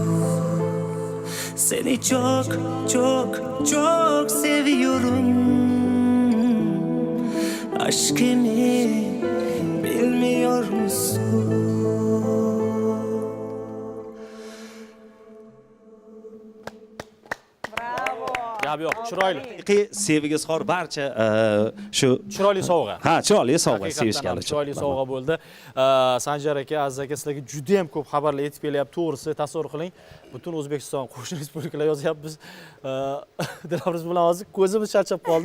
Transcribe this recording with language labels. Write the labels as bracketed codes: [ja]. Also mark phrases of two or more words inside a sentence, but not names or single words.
[tr] Seni çok çok çok seviyorum. Aşkını bilmiyor musun? [uz] Bravo. Gap yo'q, chiroyli. haqiqiy sevgiga zor barcha shu Chiroyli sovg'a. ha chiroyli sovg'a Haqiqatdan sevishganlar ham uchun. chiroyli sovg'a bo'ldi. Sanjar aka, Aziz aka, sizlarga juda ham ko'p xabarlar yetib kelyapti. To'g'risi, tasavvur qiling, butun O'zbekiston, qo'shni respublikalar yozyapmiz. Dilafruz bilan hozir ko'zimiz charchab qoldi.